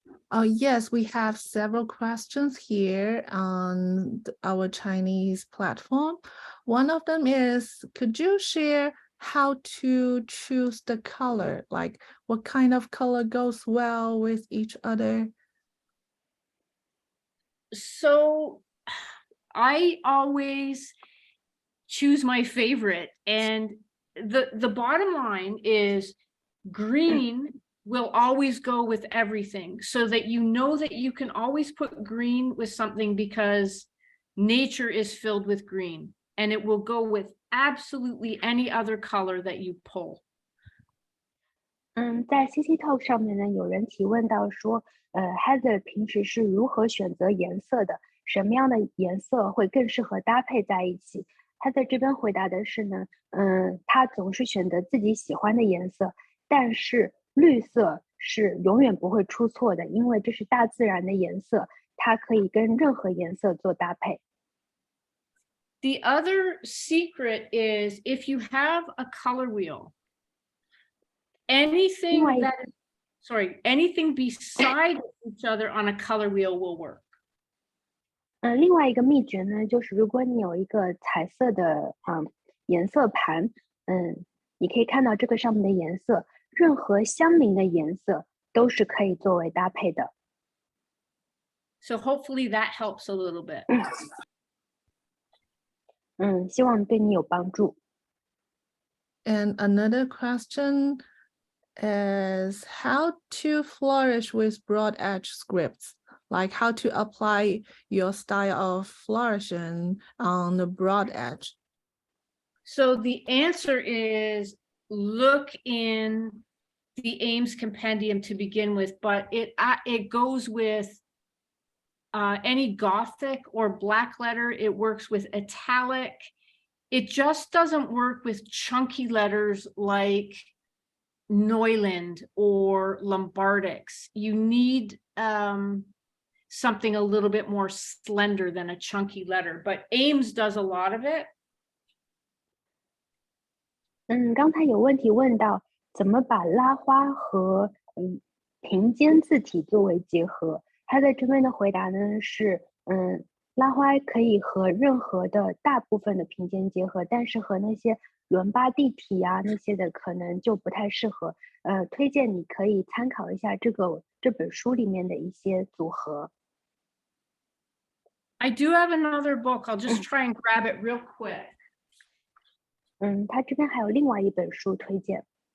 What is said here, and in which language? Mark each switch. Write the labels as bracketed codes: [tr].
[en] Yes, we have several questions here on our Chinese platform. One of them is, could you share how to choose the color? Like what kind of color goes well with each other? So I always choose my favorite, and the bottom line is green will always go with everything, so that you know that you can always put green with something because nature is filled with green, and it will go with absolutely any other color that you pull. [zh] 在 CC Talk 上面呢，有人提问到说，Heather 平时是如何选择颜色的？什么样的颜色会更适合搭配在一起？Heather 这边回答的是呢，他总是选择自己喜欢的颜色，但是绿色是永远不会出错的，因为这是大自然的颜色，它可以跟任何颜色做搭配。 [en] The other secret is if you have a color wheel, anything beside each other on a color wheel will work. [zh] 另外一个秘诀呢，就是如果你有一个彩色的颜色盘，你可以看到这个上面的颜色，任何相邻的颜色都是可以作为搭配的。 [en] So hopefully that helps a little bit. [zh] 希望对你有帮助。 [en] And another question is how to flourish with broad edge scripts, like how to apply your style of flourishing on the broad edge. So the answer is look in the Ames compendium to begin with, but it goes with any Gothic or black letter. It works with italic. It just doesn't work with chunky letters like Neuland or Lombardics. You need something a little bit more slender than a chunky letter, but Ames does a lot of it. [zh] 刚才有问题问到怎么把拉花和平肩字体作为结合，他在这边的回答呢是拉花可以和任何的大部分的平肩结合，但是和那些伦巴第体啊那些的可能就不太适合。推荐你可以参考一下这本书里面的一些组合。 [en] I do have another book. I'll just try and grab it real quick. [zh] 他这边还有另外一本书推荐。